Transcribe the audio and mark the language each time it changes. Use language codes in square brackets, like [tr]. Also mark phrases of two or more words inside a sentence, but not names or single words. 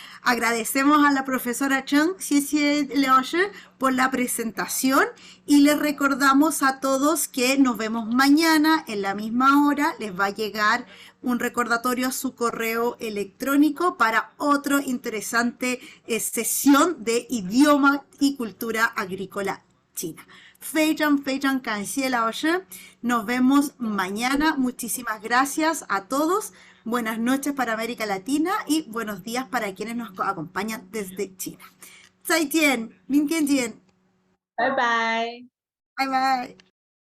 [es] Agradecemos a la profesora Chen, Xie Leoshi, por la presentación y les recordamos a todos que nos vemos mañana en la misma hora. Les va a llegar un recordatorio a su correo electrónico para otra interesante sesión de idioma y cultura agrícola china. [zh] 非常感谢老师. [es] Nos vemos mañana. Muchísimas gracias a todos. Buenas noches para América Latina y buenos días para quienes nos acompañan desde China. [zh] 再见，明天见，拜拜。拜拜。